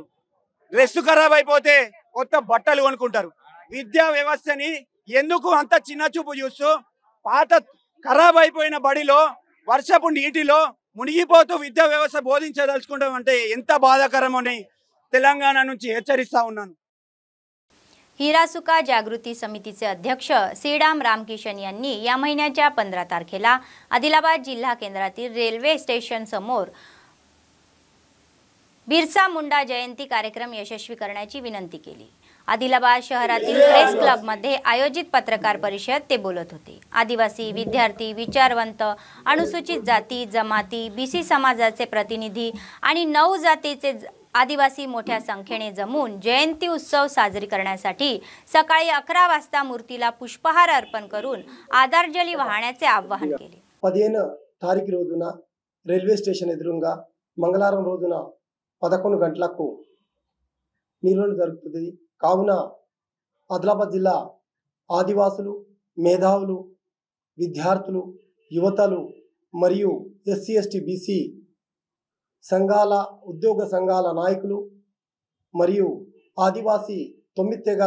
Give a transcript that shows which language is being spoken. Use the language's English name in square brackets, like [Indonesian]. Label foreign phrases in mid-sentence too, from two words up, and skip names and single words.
[Telugu] డ్రెస్ ఖరాబ్ అయిపోతే కొత్త బట్టలు కొనుక్కుంటారు. విద్యా వ్యవస్థని ఎందుకు అంత చిన్న చూపు చూస్తూ పాత ఖరాబ్ అయిపోయిన బడిలో వర్షపు నీటిలో మునిగిపోతూ విద్యా వ్యవస్థ బోధించదలుచుకుంటాం అంటే ఎంత బాధాకరమని తెలంగాణ నుంచి హెచ్చరిస్తా ఉన్నాను. [Marathi] हिरासुका जागृती समितीचे अध्यक्ष श्रीराम रामकिशन यांनी या महिन्याच्या 15 तारखेला आदिलाबाद जिल्हा केंद्रातील रेल्वे स्टेशन समोर बिरसा मुंडा जयंती कार्यक्रम यशस्वी करण्याची विनंती केली. आदिलाबाद शहरातील प्रेस क्लब मध्ये आयोजित पत्रकार परिषद ते बोलत होते. आदिवासी विद्यार्थी, विचारवंत, अनुसूचित जाती जमाती, BC समाजाचे प्रतिनिधी आणि 9 जातीचे आदिवासी मोठ्या संख्येने जमून जयंती उत्सव साजरी करण्यासाठी सकाळी 11 वाजता मूर्तीला पुष्पहार अर्पण करून आदरांजली वाहण्याचे आवाहन केले. [Telugu] 15 తారీఖు రోజున రైల్వే స్టేషన్ ఎదురుగా మంగళవారం రోజున 11 గంటలకు నిర్వహణ జరుగుతుంది. కావున ఆదిలాబాద్ జిల్లా ఆదివాసులు, మేధావులు, విద్యార్థులు, యువతలు మరియు SC ST BC సంఘాల, ఉద్యోగ సంఘాల నాయకులు మరియు ఆదివాసీ 9 తెగల